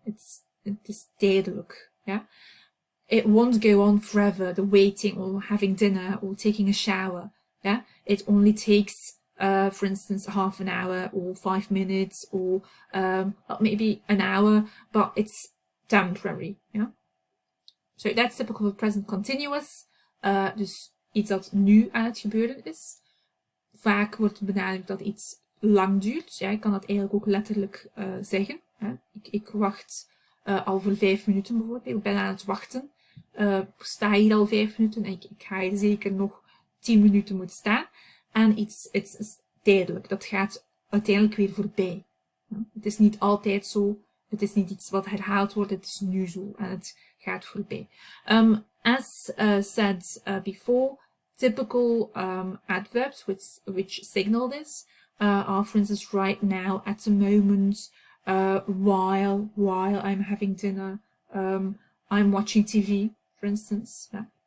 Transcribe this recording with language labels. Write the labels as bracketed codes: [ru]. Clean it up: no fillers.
[en] It's tijdelijk, yeah. It won't go on forever, the waiting or having dinner or taking a shower, yeah. It only takes for instance, half an hour or 5 minutes or maybe an hour, but it's temporary, yeah. So that's typical of present continuous. [nl] Dus iets dat nu aan het gebeuren is. Vaak wordt benadrukt dat iets lang duurt. Ja, ik kan dat eigenlijk ook letterlijk zeggen. Hè. Ik wacht al voor 5 minuten bijvoorbeeld. Ik ben aan het wachten. Sta hier al 5 minuten en ik ga hier zeker nog 10 minuten moeten staan. En iets is tijdelijk. Dat gaat uiteindelijk weer voorbij. Het is niet altijd zo. Het is niet iets wat herhaald wordt. Het is nu zo en het gaat voorbij. [en] As said before, typical adverbs which signal this are, for instance, right now, at the moment, while I'm having dinner, I'm watching TV, for instance. Yeah.